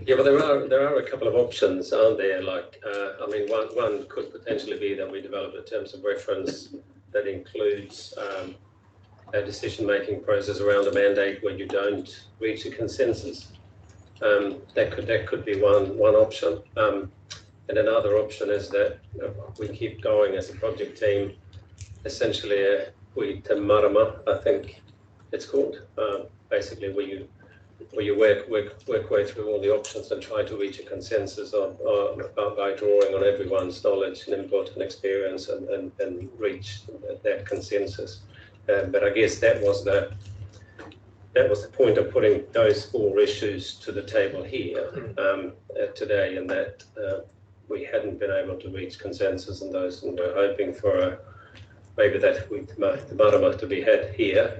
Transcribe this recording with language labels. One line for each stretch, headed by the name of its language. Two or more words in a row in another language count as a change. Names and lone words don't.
English: Yeah, but there are a couple of options, aren't there? Like, I mean, one could potentially be that we develop a terms of reference that includes a decision-making process around a mandate where you don't reach a consensus. That could be one option. And another option is that we keep going as a project team. Essentially, we
Māori: te marama,
English: I think it's called. Basically, where you work way through all the options and try to reach a consensus by drawing on everyone's knowledge and input and experience and reach that consensus. But I guess that was the point of putting those 4 issues to the table here today, and that we hadn't been able to reach consensus on those, and we're hoping for maybe that the marama to be had here.